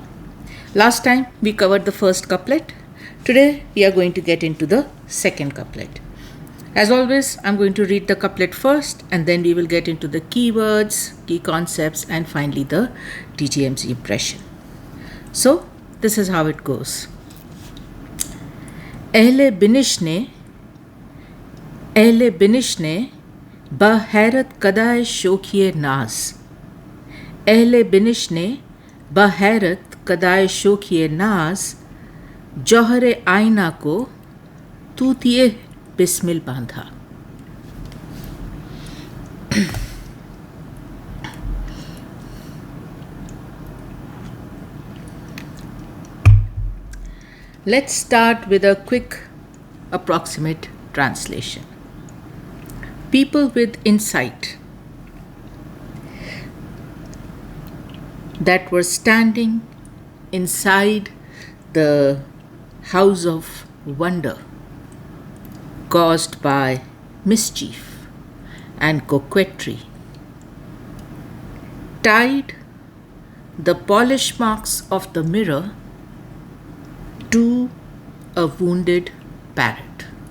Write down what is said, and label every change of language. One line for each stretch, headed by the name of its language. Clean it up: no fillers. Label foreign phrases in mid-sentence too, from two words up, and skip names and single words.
English: Last time we covered the first couplet. Today we are going to get into the second couplet. As always, I'm going to read the couplet first and then we will get into the keywords, key concepts and finally the DGMZ impression. So, this is how it goes.
Urdu: اہلِ بینش نے بہ حیرت کدۂ شوخیٔ ناز. اہلِ بینش نے بہ حیرت کدۂ شوخیٔ ناز جوہرِ آئینہ کو طوطیٔ بسمل باندھا.
English: Let's start with a quick approximate translation. People with insight that were standing inside the house of wonder caused by mischief and coquetry tied the polish marks of the mirror to a wounded parrot.